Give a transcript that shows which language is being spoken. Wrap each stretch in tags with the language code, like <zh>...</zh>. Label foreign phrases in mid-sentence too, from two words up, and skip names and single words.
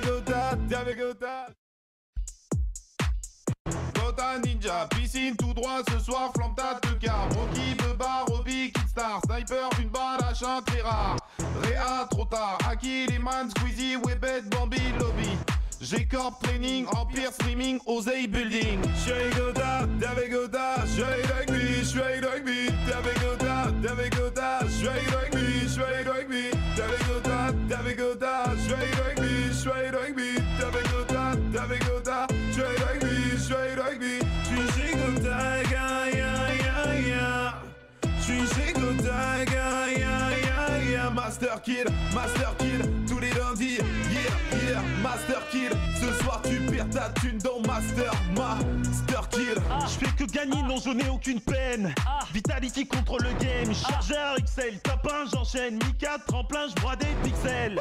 <fr>J'suis Goda, David Goda. Gota Ninja, piscine tout droit ce soir, flamme ta te car. Rocky, Beba, Roby, Kidstar, Sniper, une balle à chien très rare. Réa trop tard, Aki, Liman, Squeezie, Webet, Bambi, Lobby. G-Corp Training, Empire Streaming, Oseille Building. J'suis Goda, David Goda, j'suis rugby, David Goda, David Goda, j'suis rugby, David Goda, David Goda, j'suis rugby, David Goda, David Goda, j'suis rugby, j'suis Goda, ya ya ya, j'suis Goda, ya ya ya, Master Kill, tous les lundis,</fr> <en>yeah yeah, Master Kill.</en> <fr>Ce soir tu perds ta thune dans Master Kill. Kill. Je fais que gagner, non je n'ai aucune peine. Vitality contre le game, chargeur XL, top 1, j'enchaîne, Mi 4, tremplin, je broie des pixels.</fr>